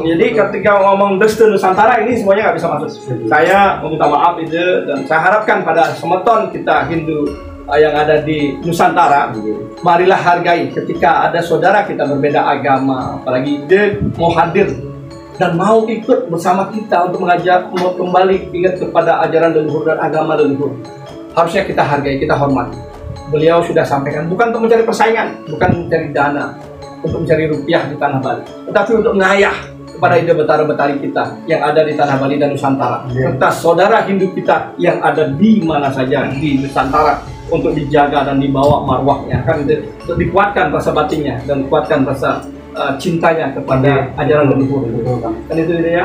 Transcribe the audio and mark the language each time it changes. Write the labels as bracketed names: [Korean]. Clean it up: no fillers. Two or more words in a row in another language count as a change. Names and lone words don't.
[Indonesian] Jadi ketika ngomong restu Nusantara ini semuanya nggak bisa masuk. Saya meminta maaf Ide dan saya harapkan pada semeton kita Hindu yang ada di Nusantara, marilah hargai ketika ada saudara kita berbeda agama, apalagi Ide mau hadir dan mau ikut bersama kita untuk mengajak kembali ingat kepada ajaran leluhur dan agama leluhur. Harusnya kita hargai, kita hormati. Beliau sudah sampaikan, bukan untuk mencari persaingan, bukan mencari dana, untuk mencari rupiah di tanah Bali, tetapi untuk ngayah kepada ide betara-betari kita yang ada di tanah Bali dan Nusantara, serta saudara Hindu kita yang ada di mana saja di Nusantara, untuk dijaga dan dibawa marwahnya, kan untuk dikuatkan rasa batinnya dan kuatkan rasa cintanya kepada ajaran leluhur. Kan itu ide ya.